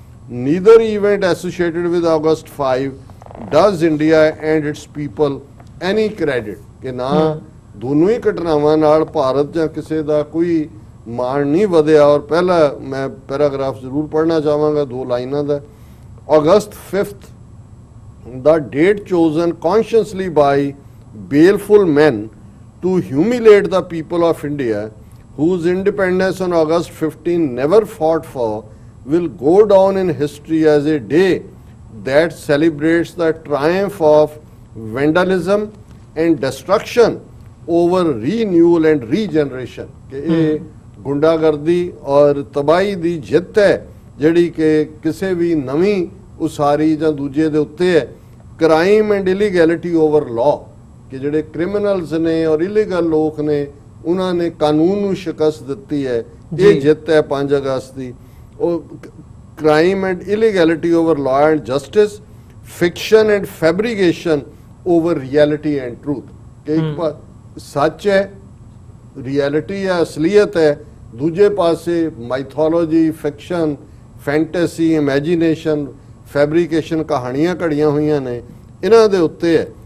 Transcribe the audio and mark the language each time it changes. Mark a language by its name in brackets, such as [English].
[English] neither event associated with August 5 does India and its people any credit, [Punjabi] ਕਿ ਨਾ ਦੋਨੋਂ ਹੀ ਘਟਨਾਵਾਂ ਨਾਲ ਭਾਰਤ ਜਾਂ ਕਿਸੇ ਦਾ ਕੋਈ ਮਾਣ ਨਹੀਂ ਵਧਿਆ। ਔਰ ਪਹਿਲਾ ਮੈਂ ਪੈਰਾਗ੍ਰਾਫ ਜ਼ਰੂਰ ਪੜ੍ਹਨਾ ਚਾਹਾਂਗਾ, 2 ਲਾਈਨਾਂ ਦਾ। [English] August 5th, the date chosen consciously by baleful men to humiliate the people of India, whose independence on August 15 never fought for, will go down in history as a day that celebrates the triumph of vandalism and destruction over renewal and regeneration, [Hindi] कि ये गुंडागर्दी और तबाही दी जित है [Punjabi] ਜਿਹੜੀ ਕਿ ਕਿਸੇ ਵੀ ਨਵੀਂ ਉਸਾਰੀ ਜਾਂ ਦੂਜੇ ਦੇ ਉੱਤੇ ਹੈ। [English] crime and illegality over law, [Punjabi] ਕਿ ਜਿਹੜੇ ਕ੍ਰਿਮੀਨਲਸ ਨੇ ਔਰ ਇਲੀਗਲ ਲੋਕ ਨੇ ਉਹਨਾਂ ਨੇ ਕਾਨੂੰਨ ਨੂੰ ਸ਼ਿਕਸਤ ਦਿੱਤੀ ਹੈ, ਇਹ ਜਿੱਤ ਹੈ 5 ਅਗਸਤ ਦੀ। ਉਹ [English] crime and illegality over law and justice, fiction and fabrication over reality and truth, [Punjabi] ਕਿ ਇੱਕ ਸੱਚ ਹੈ, ਰਿਐਲਿਟੀ ਹੈ, ਅਸਲੀਅਤ ਹੈ, ਦੂਜੇ ਪਾਸੇ mythology, fiction, fantasy, imagination, fabrication, ਕਹਾਣੀਆਂ ਘੜੀਆਂ ਹੋਈਆਂ ਨੇ, ਇਹਨਾਂ ਦੇ ਉੱਤੇ ਹੈ।